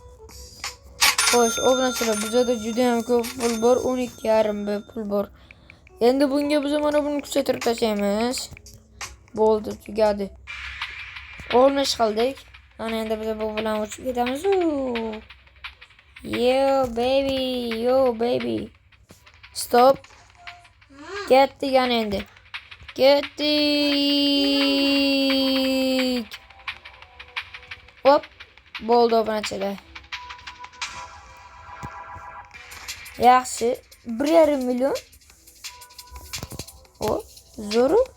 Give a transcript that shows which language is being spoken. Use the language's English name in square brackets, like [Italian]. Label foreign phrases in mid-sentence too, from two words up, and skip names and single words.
[Uzbek] Xo'sh, obunachilar, bizda juda ham ko'p pul bor. 12,5 B pul bor. Endi bunga biz mana buni kuchaytirib tashlaymiz. Bo'ldi, tugadi. 15 qildik. Ana endi biz bu bilan uchib ketamiz. [English] Yo baby, yo baby. Stop. [Uzbek] Ketdik ana endi. Ketdik. Hop. Bo'ldi obunachilar. Yaxshi. 1,5 million. O, zo'r.